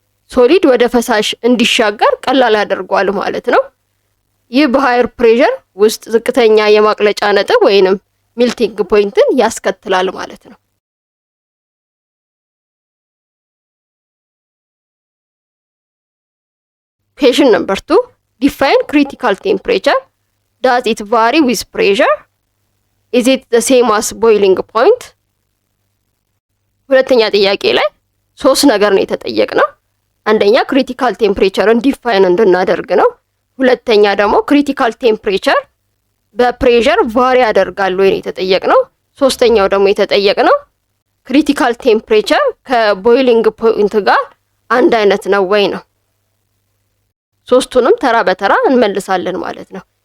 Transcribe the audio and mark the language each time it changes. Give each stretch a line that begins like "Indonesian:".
Amharic: ሶሊድ ወደ ፈሳሽ እንዲሻገር ቀላል ያደርገዋል ማለት ነው። ይህ በሃየር ፕሬሸር ውስጥ ዝቅተኛ የማቅለጫ ነጥብ ወይንም ሜልቲንግ ፖይንትን ያስከትላል ማለት ነው።
English: Question number 2 Define critical temperature. Does it vary with pressure? Is it the same as boiling point?
Amharic: ሁለተኛ ጥያቄ ላይ ሶስት ነገር ነው የተጠየቅነው። አንደኛ ክሪቲካል ቴምፕሬቸርን ዲፋይን እንድናደርግ ነው። ሁለተኛ ደግሞ ክሪቲካል ቴምፕሬቸር በፕሬሸር ቫሪ ያደርጋል ወይ ነው የተጠየቅነው። ሶስተኛው ደግሞ የተጠየቅነው ክሪቲካል ቴምፕሬቸር ከቦይሊንግ ፖይንት ጋር አንድ አይነት ነው ወይ ነው። ሶስቱንም ተራ በተራ እንመልሳለን ማለት ነው።